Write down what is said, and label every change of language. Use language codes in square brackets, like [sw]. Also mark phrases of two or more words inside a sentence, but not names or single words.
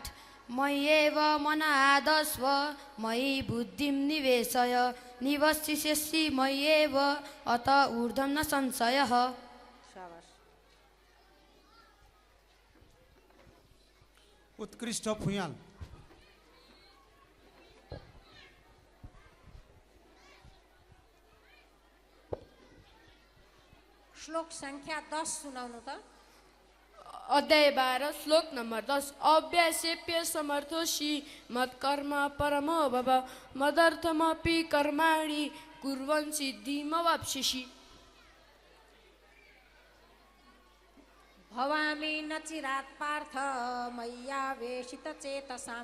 [sa] मय्येव मनादस्व मयि बुद्धिं निवेशय निवसिष्यसि मय्येव अत ऊर्ध्वं न संशयः। [ne] शाबाश। उत्कृष्ट फुयाल। श्लोक संख्या 10 सुनाउनु त। अध्याय 12 श्लोक नम्बर 10। [sa] अव्यासेप्य समर्थोषि मत्कर्म परमो भव मदर्थमपि कर्माणि कुर्वन् सिद्धिमवाप्स्यसि। भवामि न चिरात् पार्थ मय्यावेशित चेतसां।